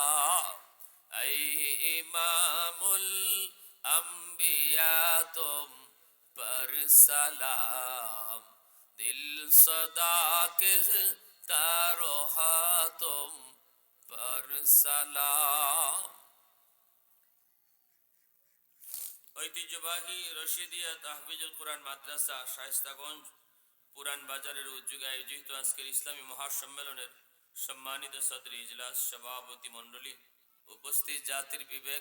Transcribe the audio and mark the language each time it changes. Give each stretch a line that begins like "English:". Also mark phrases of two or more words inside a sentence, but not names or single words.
Urdu: اے امام الانبیاء تم پر سلام. دل صدا کہتا رہا تم پر سلام.
Bangla: ঐতিহ্যবাহী রশিদিয়া তাহফিজুল কোরআন মাদ্রাসা শায়েস্তাগঞ্জ পুরান বাজারের উদ্যোগে আয়োজিত আজকের ইসলামী মহাসম্মেলনের সম্মানিত সদর ইজলাস সভাপতি মণ্ডলী, উপস্থিত জাতির বিবেক,